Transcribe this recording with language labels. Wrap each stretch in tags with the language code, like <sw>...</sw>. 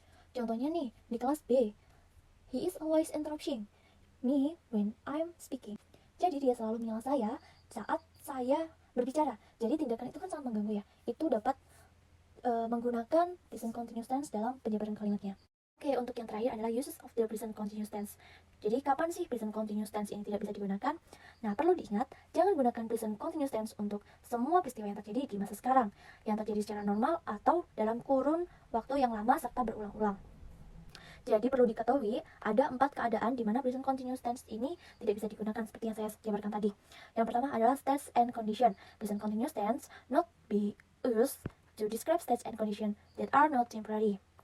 <id>Contohnya nih, di kelas B,</id> <en>he is always interrupting me when I'm speaking.</en> <id>Jadi dia selalu menyela saya saat saya berbicara. Jadi tindakan itu kan sangat mengganggu ya. Itu dapat menggunakan present continuous tense dalam penyebaran kalimatnya. Oke, untuk yang terakhir adalah</id> <en>uses of the present continuous tense.</en> <id>Jadi kapan sih present continuous tense ini tidak bisa digunakan? Nah, perlu diingat, jangan gunakan present continuous tense untuk semua peristiwa yang terjadi di masa sekarang, yang terjadi secara normal atau dalam kurun waktu yang lama serta berulang-ulang. Jadi perlu diketahui ada 4 keadaan di mana present continuous tense ini tidak bisa digunakan seperti yang saya jabarkan tadi. Yang pertama adalah states and condition.</id> <en>Present continuous tense not be used to describe states and condition that are not temporary.</en>